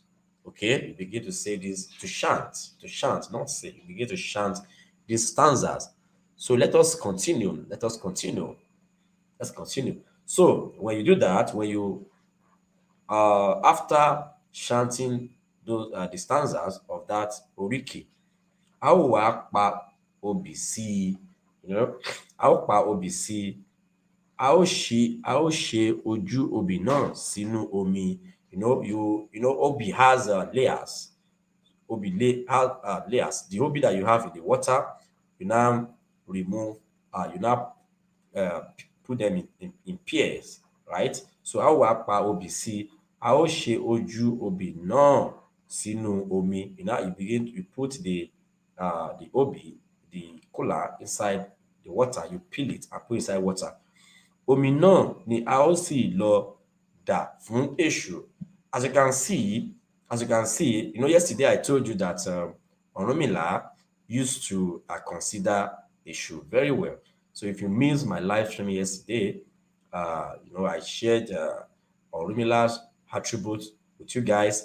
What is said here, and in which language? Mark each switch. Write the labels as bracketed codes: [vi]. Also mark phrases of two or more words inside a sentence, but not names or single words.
[en] Okay, you begin to say this, to chant, not say. You begin to chant these stanzas. So let us continue. Let's continue. So when you do that, when you after chanting those the stanzas of that oriki, [yo] a ó wá pa obì sí i. A ó pa obì sí i. A ó ṣe ojú obì náà sínú omi. [en] Obì has layers. Obì has layers. The obì that you have in the water, you now remove. You now put them in pairs, right? [yo] So a ó wá pa obì sí i. A ó ṣe ojú obì náà sínú omi. [en] You put the obì, the kola, inside the water. You peel it and put inside water. [yo] Omi náà ni a ó sì lọ dà fún èṣù. [en] As you can see, yesterday I told you that Orunmila used to consider issue very well. So if you missed my live stream yesterday, I shared Orumila's attributes with you guys.